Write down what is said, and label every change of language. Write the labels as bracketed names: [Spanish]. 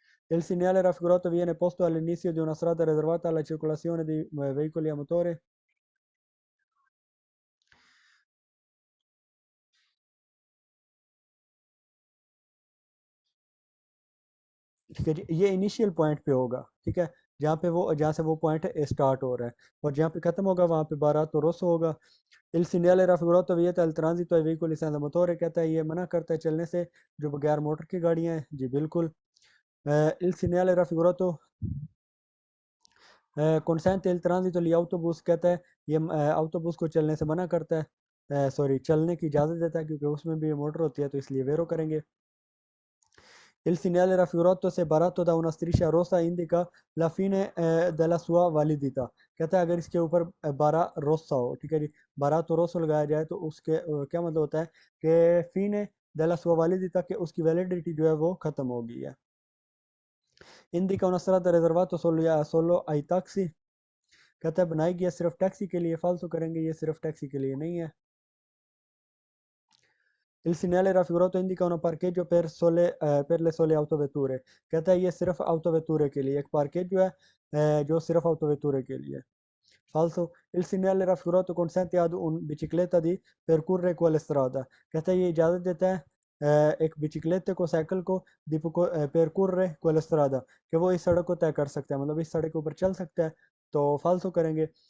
[Italian] Il segnale raffigurato viene posto all'inizio di una strada riservata alla circolazione di veicoli a motore, [Hindi] ठीक है जी, ये initial point पे होगा। ठीक है, जहाँ से वो पॉइंट स्टार्ट हो रहा है और जहाँ पे खत्म होगा वहाँ पे बारह तो रोसो होगा। [Italian] Il segnale raffigurato vieta il transito ai veicoli senza motore, [Hindi] कहता है ये मना करता है चलने से जो बगैर मोटर की गाड़ियाँ हैं, जी बिल्कुल। [Italian] Il segnale raffigurato consente il transito agli autobus, [Hindi] कहता है ये autobus को चलने से मना करता है, सॉरी चलने की इजाज़त देता है, क्योंकि उसमें भी मोटर होती है तो इसलिए वेरो करेंगे। [Italian] Il segnale raffigurato separato da una striscia rossa indica la fine della sua validità। [Hindi] कहता है अगर इसके ऊपर बारह रोसा हो, ठीक है जी, बारह तो रोसा लगाया जाए तो उसके क्या मतलब होता है कि [Italian] fine della sua validità, [Hindi] कि उसकी वैलिडिटी जो है वो खत्म हो गई है। [Italian] indica una strada riservata solo ai taxi, [Hindi] कहता है बनाई गई है सिर्फ टैक्सी के लिए, फालतू करेंगे, ये सिर्फ टैक्सी के लिए नहीं है। [Italian] Il segnale raffigurato indica un parcheggio per le sole autovetture, [Hindi] कहता है ये सिर्फ autovetture के लिए, एक parcheggio है जो सिर्फ autovetture के लिए। [Italian] Falso, il segnale raffigurato consente ad un bicicletta di percorrere quella strada, [Hindi] कहता है ये इजाज़त देता है एक बिचिकलेते को, साइकिल को [Italian] percorrere quella strada, [Hindi] कि वो इस सड़क को तय कर सकता है, मतलब इस सड़क के ऊपर चल सकता है। तो फालसो करेंगे।